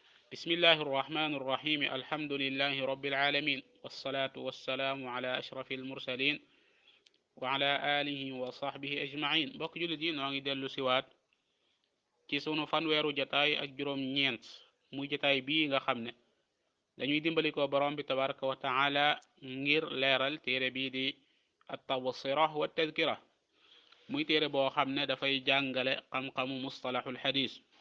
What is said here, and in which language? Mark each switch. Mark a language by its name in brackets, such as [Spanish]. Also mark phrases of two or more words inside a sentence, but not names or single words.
[Arabic] بسم الله الرحمن الرحيم الحمد لله رب العالمين والصلاة والسلام على أشرف المرسلين وعلى آله وصحبه أجمعين [Wolof] بok julit yi noo ngi dellu siwaat ci sunu fanweeru jataay ak juróom ñeent muy jataay bii nga xam ne dañuy dimbali ko borom bi [Arabic] تبارك وتعالى [Wolof] ngir leeral téere bii di at-tabsira wa tadkira muy téere boo xam ne dafay jàngale xam-xamu [Arabic] مصطلح الحديث